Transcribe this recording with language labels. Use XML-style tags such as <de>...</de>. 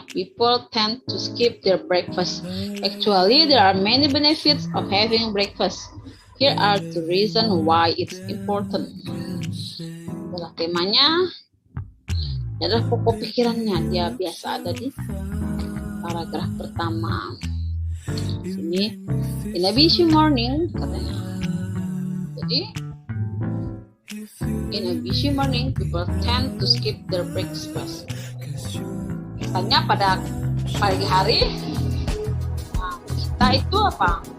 <en>People tend to skip their breakfast. Actually, there are many benefits of having breakfast. Here are the reasons why it's important.</en> <id>Adalah temanya, adalah pokok pikirannya. Dia biasa ada di paragraf pertama.</id> <en>Sini, in a busy morning, katanya. Jadi, in a busy morning, people tend to skip their breakfast.</en> <id>Biasanya pada pagi hari, nah, kita itu apa?</id>